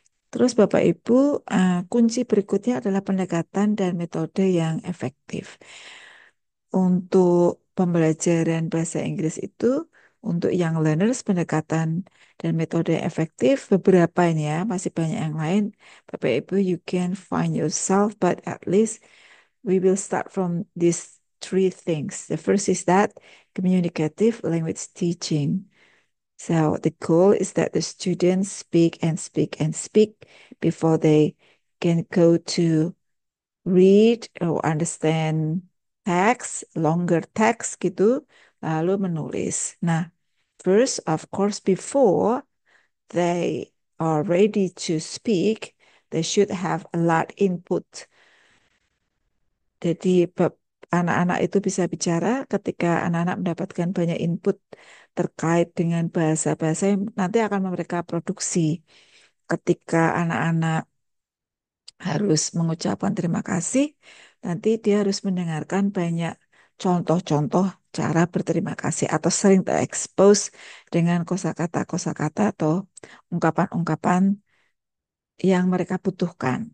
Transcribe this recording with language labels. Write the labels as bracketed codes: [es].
[id] Terus Bapak Ibu, kunci berikutnya adalah pendekatan dan metode yang efektif. Untuk pembelajaran bahasa Inggris itu, untuk young learners, pendekatan dan metode yang efektif, beberapa ini ya, masih banyak yang lain. [en] Bapak Ibu, you can find yourself, but at least we will start from these three things. The first is that communicative language teaching. So the goal is that the students speak and speak and speak before they can go to read or understand text, longer text gitu, [id] lalu menulis. [en] Nah, First, of course, before they are ready to speak, they should have a lot input. [id] Jadi anak-anak itu bisa bicara ketika anak-anak mendapatkan banyak input terkait dengan bahasa-bahasa yang nanti akan mereka produksi. Ketika anak-anak harus mengucapkan terima kasih, nanti dia harus mendengarkan banyak contoh-contoh cara berterima kasih atau sering terekspos dengan kosakata-kosakata atau ungkapan-ungkapan yang mereka butuhkan.